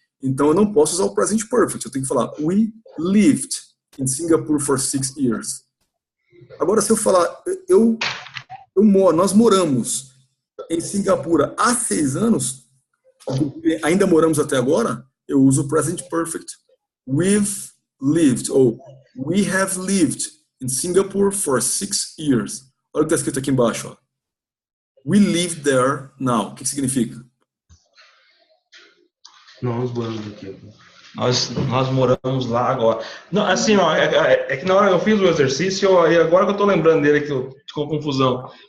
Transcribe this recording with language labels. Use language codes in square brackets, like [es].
[pt] Então eu não posso usar o Present Perfect. Eu tenho que falar [en] we lived in Singapore for 6 years. [pt] Agora, se eu falar nós moramos em Singapura há 6 anos, ainda moramos até agora, eu uso o Present Perfect. [en] We've lived, ou we have lived in Singapore for 6 years. [pt] Olha o que está escrito aqui embaixo. Ó. [en] We live there now. [pt] O que significa? Nós moramos aqui. Nós moramos lá agora. Não, assim, ó, é que na hora eu fiz o exercício e agora que eu tô lembrando dele que ficou confusão.